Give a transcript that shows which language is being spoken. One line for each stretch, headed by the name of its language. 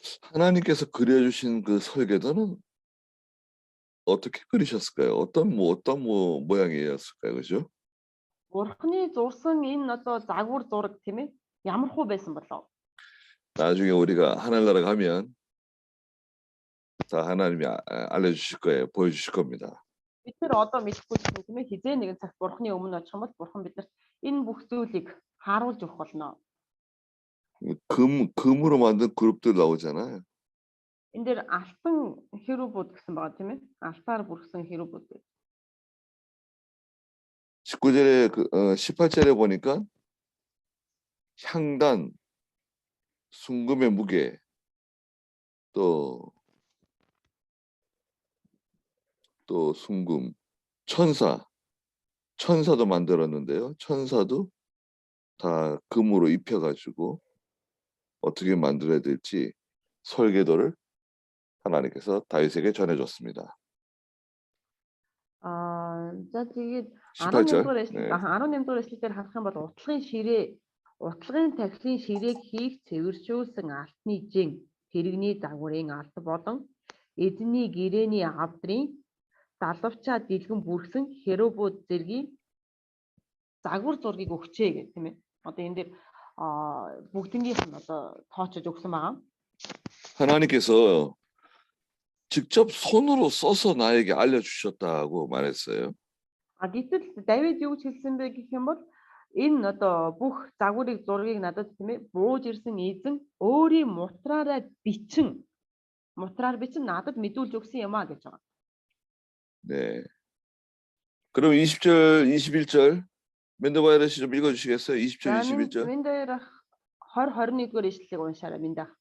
Korean: 하나님께서 그려주신 그 설계도는 어떻게 그리셨을까요? 어떤 모양이었을까요, 그죠?
Mongolian: Бурхны зурсан энэ одоо загвар зураг тийм ээ ямар хуу байсан болов?
Korean: 나중에 우리가 하늘나라 가면 다 하나님이 알려주실 거예요, 보여주실 겁니다.
Mongolian: Бид нэр одоо мэдэхгүй ч тийм ээ хизээ нэгэн цагт Бурхны өмнө очих юм бол Бурхан биднэрт энэ бүх зүйлийг харуулж өгөх болно.
Korean: 금으로 만든 그룹들 나오잖아요.
Mongolian: Энэ дээр алтан хэрүүбүүд гэсэн байгаа тийм ээ. Алтаар бүрхсэн хэрүүбүүд.
Korean: 19절에 18절에 보니까 향단, 순금의 무게, 또 순금, 천사도 만들었는데요. 천사도 다 금으로 입혀가지고 어떻게 만들어야 될지 설계도를 하나님께서 다윗에게 전해줬습니다.
Mongolian: За тэгээд
Korean: 18절.
Mongolian: 18 дугаар эшлэлээр харах юм бол утлагын тахилын ширээг хийх цэвэршүүлсэн алтны жин, тэрэгний загварын алт болон эзний гэрээний авдрын далавчаа дэлгэн бүрхсэн херувууд зэргийн загвар зургийг өгчээ гэх тийм ээ. Одоо энэ дээр бүгднгийнх нь одоо тоочж өгсөн байгаа.
Korean: 하나님께서 직접 손으로 써서 나에게 알려주셨다고 말했어요.
Mongolian: Гэтэл Давид юу гэж хэлсэн бэ гэх юм бол энэ одоо бүх зургийг надад тийм ээ бууж ирсэн эзэн өөрийн мутраар бичин надад мэдүүлж өгсөн юм а гэж байгаа.
Korean: 네. 그럼 20절, 21절 멘더바이러 씨 좀 읽어주시겠어요? 20절, 21절.
Mongolian: Мен дээр 20 21-р ишлэлийг уншаарай минь.